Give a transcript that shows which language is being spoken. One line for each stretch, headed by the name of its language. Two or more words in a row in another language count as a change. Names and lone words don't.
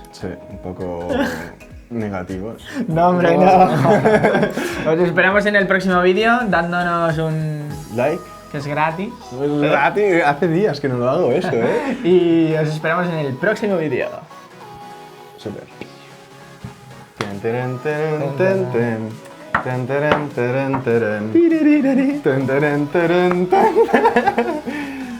Spanish: Sí, un poco negativos. No, hombre, no. Os esperamos en el próximo vídeo dándonos un Like. que es gratis. Hace días que no lo hago eso, ¿eh? Y os esperamos en el próximo vídeo. Súper. Ten, teren, teren, ten, ten. Ten, teren, teren, teren. Ten, teren, teren, ten.